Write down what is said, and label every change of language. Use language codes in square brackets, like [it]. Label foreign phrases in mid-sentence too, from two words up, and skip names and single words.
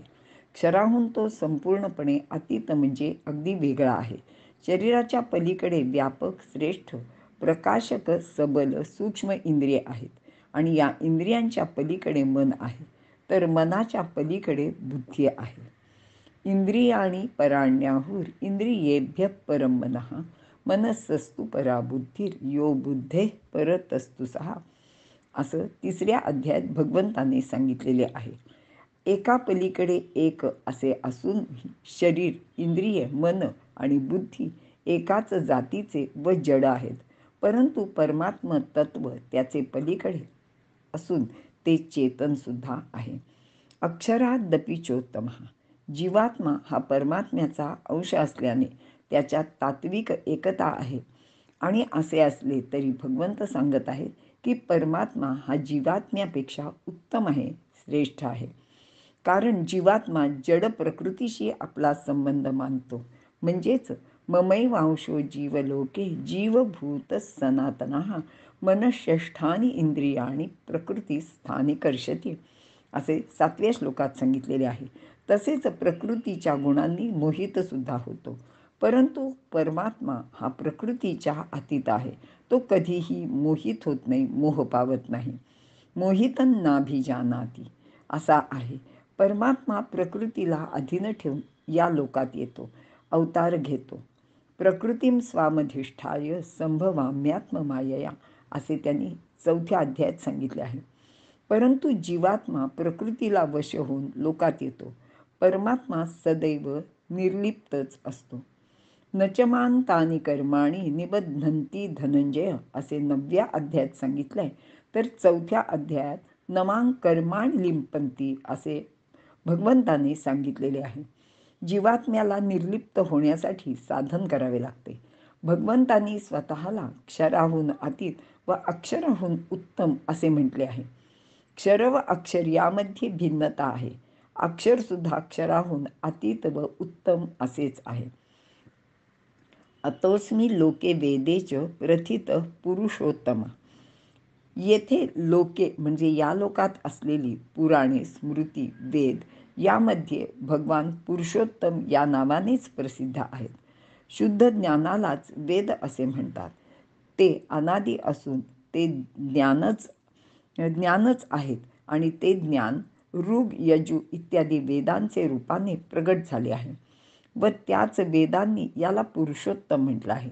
[mr] क्षराहून तो संपूर्णपणे अतीत म्हणजे अगदी वेगळा आहे. शरीराच्या पलीकडे व्यापक, श्रेष्ठ, प्रकाशक, सबल, सूक्ष्म इंद्रिये आहेत आणि या इंद्रियांच्या पलीकडे मन आहे, तर मनाच्या पलीकडे बुद्धी आहे. [sa] इंद्रियाणि पराण्याहुर इंद्रियेभ्यः परं मनः मनस्सस्तु परा बुद्धिर यो बुद्धेः परतस्तु सहा, [mr] असं 3ऱ्या अध्यायात भगवंताने सांगितलेले आहे. एका पलीकडे एक असे असून शरीर, इंद्रिय, मन आणि बुद्धी एकाच जातीचे व जड आहेत, परंतु परमात्म तत्व त्याचे पलीकडे असून ते चेतन सुद्धा आहे. [sa] अक्षरादपि चोत्तमः. [mr] जीवात्मा हा परमात्म्याचा अंश असल्याने त्याच्यात तात्विक एकता आहे. आणि असे असले तरी भगवंत सांगत आहेत की परमात्मा हा जीवात्म्यापेक्षा उत्तम आहे, श्रेष्ठ आहे. कारण जीवात्मा जड प्रकृतीशी आपला संबंध मानतो. [sa] म्हणजेच ममैवांशो जीवलोके जीवभूत सनातनः मनःषष्ठानि इंद्रियाणि प्रकृती स्थानी कर्षति, [mr] असे 7व्या श्लोकात सांगितलेले आहे. तसेच प्रकृतीच्या गुणांनी मोहित सुद्धा होतो, परंतु परमात्मा हा प्रकृतीच्या अतीत आहे. तो कधीही मोहित होत नाही, मोह पावत नाही. [sa] मोहितं नाभिजानाति [mr] असा आहे. परमात्मा प्रकृतीला अधीन ठेवून या लोकात येतो, अवतार घेतो. [sa] प्रकृतीम स्वामधिष्ठाय संभवाम्यात्ममायया [mr] असे त्यांनी 4थ्या अध्यायात सांगितले आहे. परंतु जीवात्मा प्रकृतीला वश होऊन लोकात येतो. परमात्मा सदैव निर्लिप्तच असतो. [sa] नचमांतानि कर्माणि निबध्नन्ति धनंजय [mr] असे 9व्या अध्यायात सांगितलंय, तर 4थ्या अध्यायात [sa] नमां कर्माणि लिंपंती [mr] असे भगवंताने सांगितलेले आहे. जीवात्म्याला निर्लिप्त होण्यासाठी साधन करावे लागते. भगवंतांनी स्वतःला क्षराहून अतीत व अक्षराहून उत्तम असे म्हटले आहे. क्षर व अक्षर यामध्ये भिन्नता आहे. अक्षर सुद्धा अक्षराहून अतीत व उत्तम असेच आहे. [sa] अतोस्मी लोके वेदेच प्रथित पुरुषोत्तम. [mr] येथे लोके म्हणजे या लोकात असलेली पुराणे, स्मृती, वेद यामध्ये भगवान पुरुषोत्तम या नावानेच प्रसिद्ध आहेत. शुद्ध ज्ञानालाच वेद असे म्हणतात. ते अनादी असून ते ज्ञानच आहेत आणि ते ज्ञान ऋग, यजु इत्यादी वेदांचे रूपाने प्रगट झाले आहे व त्याच वेदांनी याला पुरुषोत्तम म्हटलं आहे.